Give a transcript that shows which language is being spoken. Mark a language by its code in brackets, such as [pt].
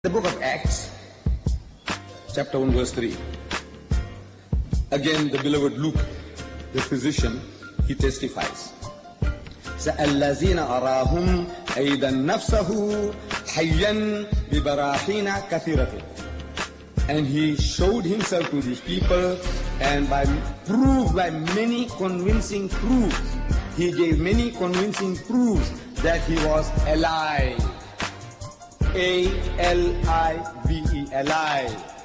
[en] The book of Acts, chapter 1, verse 3. Again, the beloved Luke, the physician, he testifies. [ar] الذين أراهم أيضا نفسه حيا ببراهين كثيرة. [en] And he showed himself to these people, and by many convincing proofs, he gave many convincing proofs that he was alive. A-L-I-V-E, alive.